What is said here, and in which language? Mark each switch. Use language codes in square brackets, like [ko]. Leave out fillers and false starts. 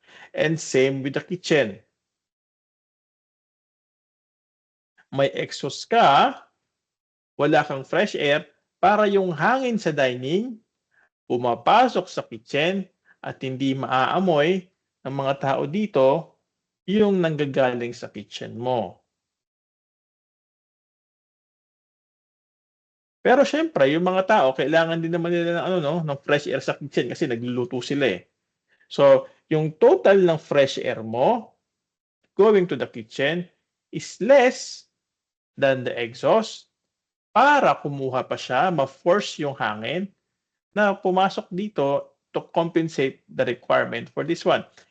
[en] And same with the kitchen. [tl] May exhaust ka, wala kang fresh air, para yung hangin sa dining, pumapasok sa kitchen at hindi maaamoy ng mga tao dito yung nanggagaling sa kitchen mo. Pero syempre, yung mga tao, kailangan din naman nila ng fresh air sa kitchen kasi nagluluto sila eh. [en] So, yung total ng fresh air mo going to the kitchen is less than the exhaust [tl] para kumuha pa siya, ma-force yung hangin na pumasok dito [en] to compensate the requirement for this one.